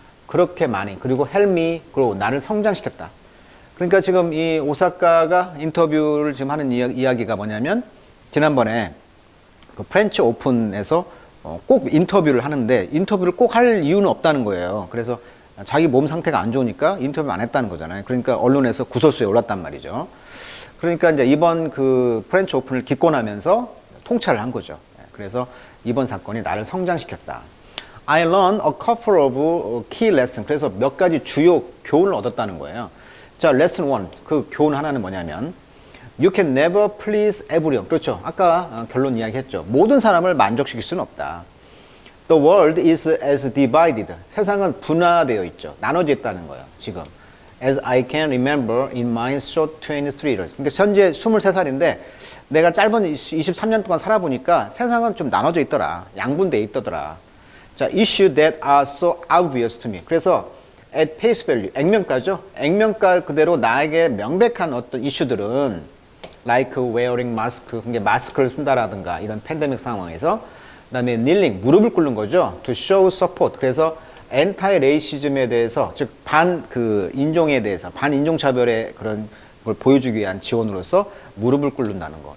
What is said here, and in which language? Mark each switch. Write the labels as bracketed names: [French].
[Korean] 그렇게 많이, 그리고 [English] help me grow, [Korean] 나를 성장시켰다. 그러니까 지금 이 오사카가 인터뷰를 지금 하는 이야기가 뭐냐면, 지난번에 그 프렌치 오픈에서 꼭 인터뷰를 하는데 인터뷰를 꼭 할 이유는 없다는 거예요. 그래서 자기 몸 상태가 안 좋으니까 인터뷰 안 했다는 거잖아요. 그러니까 언론에서 구설수에 올랐단 말이죠. 그러니까 이제 이번 그 프렌치 오픈을 기권하면서 통찰을 한 거죠. 그래서 이번 사건이 나를 성장시켰다. [English] I learned a couple of key lessons. [Korean] 그래서 몇 가지 주요 교훈을 얻었다는 거예요. 자, lesson 1. 그 교훈 하나는 뭐냐면, [English] You can never please everyone. [Korean] 그렇죠. 아까 결론 이야기했죠. 모든 사람을 만족시킬 수는 없다. [English] The world is as divided. [Korean] 세상은 분화되어 있죠. 나눠져 있다는 거예요. 지금. [English] As I can remember in my short 23 years. [Korean] 그러니까 현재 23살인데 내가 짧은 23년 동안 살아보니까 세상은 좀 나눠져 있더라. 양분되어 있더라. [English] 자, issue that are so obvious to me. [Korean] 그래서 [English] at face value, [Korean] 액면가죠. 액면가 그대로 나에게 명백한 어떤 이슈들은 [English] like wearing mask, [Korean] 그게 마스크를 쓴다라든가 이런 팬데믹 상황에서, 그다음에 kneeling, 무릎을 꿇는 거죠. [English] to show support. [Korean] 그래서 엔타이 레이시즘에 대해서, 즉 반 그 인종에 대해서, 반 인종 차별의 그런 걸 보여주기 위한 지원으로서 무릎을 꿇는다는 거.